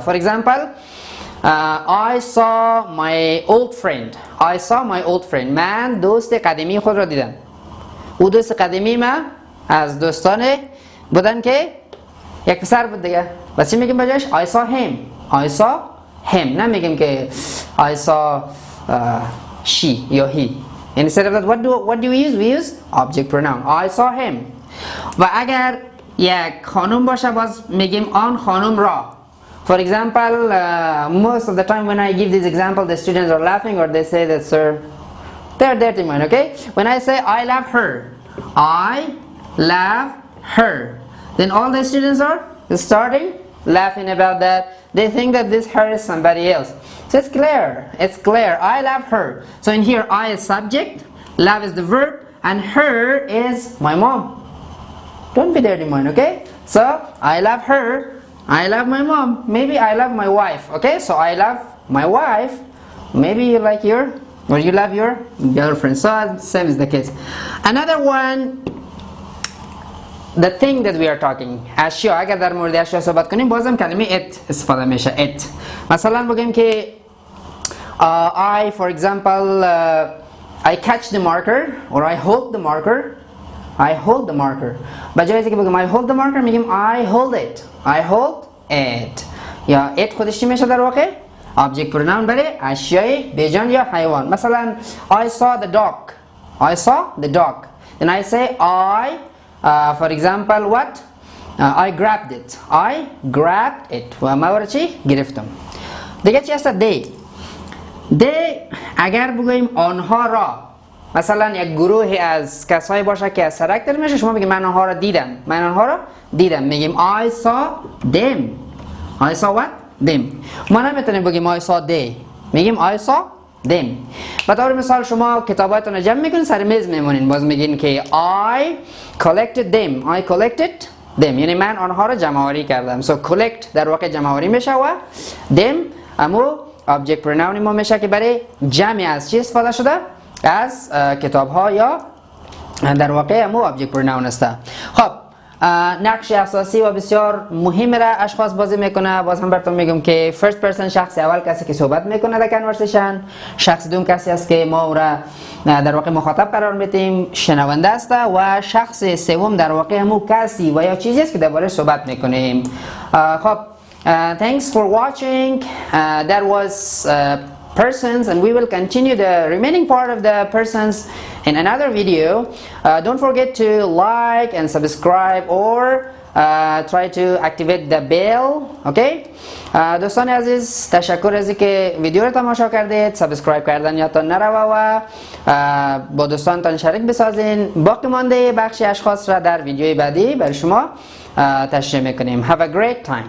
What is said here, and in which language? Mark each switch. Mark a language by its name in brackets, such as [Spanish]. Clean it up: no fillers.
[English] For example, I saw my old friend. I saw my old friend. [Persian] من دوست قدیمی خود را دیدم. او دوست قدیمی ما از دوستان بودن که یک پسر بود دیگه. بس چی میگیم بجاش؟ [English] I saw him. I saw him. [Persian] نمیگیم که [English] I saw she [Persian] یا he. [English] Instead of that, what do we use? We use object pronoun. I saw him. [Persian] و اگر یک خانم باشه باز میگیم آن خانم را. [English] For example, most of the time when I give this example, the students are laughing or they say that, sir, they're dirty mind, okay? When I say I love her, I love her, then all the students are starting laughing about that. They think that this her is somebody else. So it's clear, I love her. So in here, I is subject, love is the verb, and her is my mom. Don't be dirty mind, okay? So I love her, I love my mom, maybe I love my wife, okay? So I love my wife, maybe you like or you love your girlfriend. So same is the case. Another one, the thing that we are talking. [Persian] اشیا، اگر در مورد اشیا صحبت کنیم بازم کلمه it استفاده میشه. [English] it. [Persian] مثلا بگیم که [English] I for example I catch the marker or I hold the marker. I hold the marker. [Persian] بجای اینکه بگم [English] I hold the marker [Persian] میگیم [English] I hold it. I hold it. [Persian] یا it خودش چی میشه در واقع؟ object pronoun برای اشیای بیجان یا حیوان. [English] مثلا I saw the dog. I saw the dog. Then I say I for example what? I grabbed it. I grabbed it. [Persian] و ما چی؟ گرفتم. دیگه چی هست؟ they. they اگر بگوییم آنها را، مثلا یک گروهی از کسایی باشه که از سرک داره میشه، شما بگیم من آنها را دیدم. من آنها را دیدم. [English] میگیم I saw them. I saw what? them. [Persian] ما نمیتونیم بگیم [English] I saw they. میگیم I saw them. [Persian] به طور مثال شما کتاباتون رو جمع میکنین سر میز میمونین، باز میگین که [English] I collected them. I collected them. [Persian] یعنی من آنها را جمع آوری کردم. [English] So collect [Persian] در واقع جمع آوری میشه و them امو object pronoun ما میشه که برای جمع از چی استفاده شده؟ از کتاب ها یا در واقع امو object pronoun است. خب نقش اساسی و بسیار مهم را اشخاص بازی میکنه. باز هم براتون میگم که first person شخص اول کسی که صحبت میکنه در کنورسیشن، شخص دوم کسی است که ما او را در واقع مخاطب قرار میدیم، شنونده است، و شخص سوم در واقع همون کسی و یا چیزی است که درباره صحبت میکنیم. [English] خب thanks for watching. That was persons, and we will continue the remaining part of the persons in another video. Don't forget to like and subscribe or try to activate the bell. Okay. [Persian] دوستان عزیز تشکر از اینکه ویدیو رو تماشا کردید. سابسکرایب کردن یادتان نروه و با دوستانتان شریک بسازین. باقی مانده بخشی اشخاص را در ویدیوی بعدی برای شما تشریح میکنیم. [English] Have a great time.